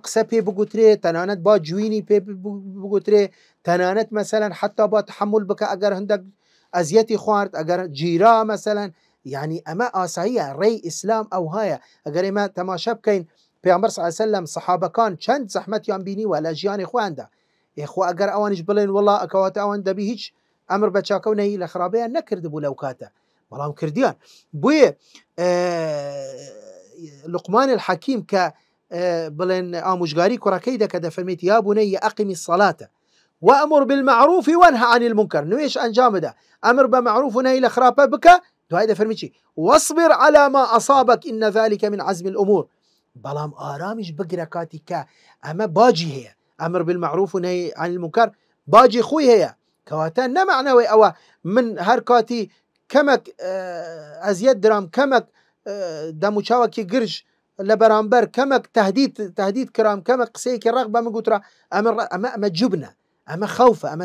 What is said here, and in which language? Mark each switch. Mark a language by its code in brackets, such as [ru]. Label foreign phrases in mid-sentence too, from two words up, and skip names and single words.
[ckb] قسە پێ بگوترێت تەنانەت با جوینی پێ بگوترێ تەنانەت مەسەلەن حتا با تەحمل بکە ئەگەر هەندێک ئەزیەتی خوارد ئەگەر گیرا مەسەلەن یعنی ئەمە ئاساییە ڕێی ئیسلام ئەو هەیە ئەگەر ئێمە تەماشا بکەین پێغەمبەر [ar] صلی الله علیه وسلم [ckb] سەحابەکان چەند زەحمەتیان بینیوە لە ژیانی خۆیاندا ئێخوا ئەگەر ئەوانش بڵێن وەڵا ئەکەواتە ئەوان دەبی هیچ ئەمر بە چاکە و نەهی لە خراپەیان نەکردبوو لەو کاتە بەڵام کردیان بۆیە لقمان الحەکیم کە بڵێن ئامۆژگاری کوڕەکەی دەکە دەفەرمێت [ar] یا بونەیە ئەقیمی الصەلاتە وأمر بالمعروف وانهى عن المنكر [ckb] نوێش ئەنجام بدە ئەمر بە معروف و نەهی لە خراپە بکە دوای دەفەرمی چی [ar] واصبر على ما أصابك إن ذلك من عزم الأمور [ckb] بەڵام ئارامیش بگرە کاتی کە ئەمە باجی هەیە [ar] ئەمر بالمعروف و نەهی عن المنكر [ckb] باجی خۆی هەیە کەواتە نەمعنەوەی ئەوە من هەر کاتی کەمێک ئەزیەت درام کەمێک دەموچاوەکی گرژ لە بەرامبەر کەمێک تهدید کرام کەمێک قسەیەکی ڕق بە من گوترا ئەمە جوبنە ئەمە خەوفە ئەمە